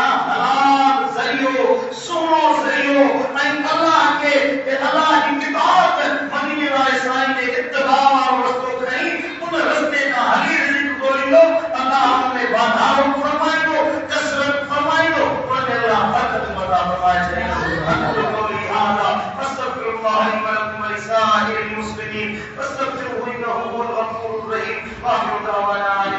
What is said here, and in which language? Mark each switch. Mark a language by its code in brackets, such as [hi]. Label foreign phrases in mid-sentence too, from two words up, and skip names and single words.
[sd] लाइ हलाल ज़रियो सुहिणो ज़रियो ऐं अल्लाह जी किताब मदीने वारे साईं जे इत्तिबा वारो रस्तो खणी उन रस्ते तां हली रिज़्क़ ॻोल्हींदो अल्लाह हुन में वाधारो फरमाईंदो कसरत फरमाईंदो उन में अल्लाह बरकत अता फरमाए छॾींदो [ar] قولي هذا أستغفر الله لي ولكم ولسائر المسلمين فاستغفروه إنه هو الغفور الرحيم. آخر دعوانا